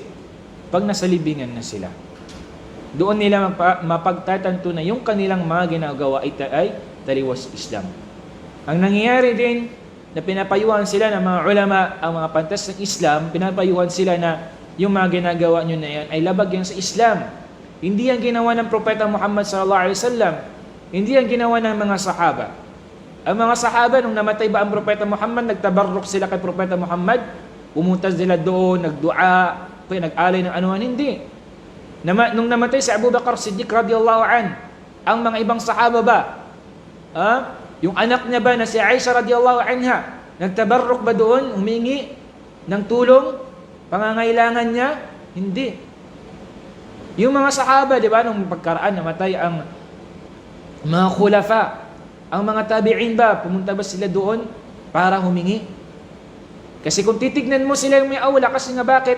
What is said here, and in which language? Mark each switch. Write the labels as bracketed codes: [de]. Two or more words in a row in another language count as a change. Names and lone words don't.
[tl] Pag nasa libingan na sila. Doon nila mapagtatanto na yung kanilang mga ginagawa ay taliwas sa Islam. Ang nangyayari din, na pinapayuhan sila ng mga ulama, ang mga pantas ng Islam, pinapayuhan sila na yung mga ginagawa nyo na yan ay labag yan sa Islam. Hindi yan ginawa ng Propeta Muhammad [ar] صلى الله عليه وسلم. [tl] Hindi yan ginawa ng mga sahaba. Ang mga sahaba, nung namatay ba ang Propeta Muhammad, nagtabarruk sila kay Propeta Muhammad, pumunta sila doon, nagdua, nag-alay ng anuhan, hindi. Nung namatay si Abu Bakar Siddiq [ar] رضي الله عن, [tl] ang mga ibang sahaba ba, yung anak niya ba na si Aisha [ar] رضي الله عنها, [tl] nagtabarruk ba doon, humingi ng tulong, pangangailangan niya? Hindi. Yung mga sahaba, di ba, nung pagkaraan, namatay ang mga khulafa, ang mga tabi'in ba, pumunta ba sila doon para humingi? Kasi kung titignan mo sila yung may awla, kasi nga bakit?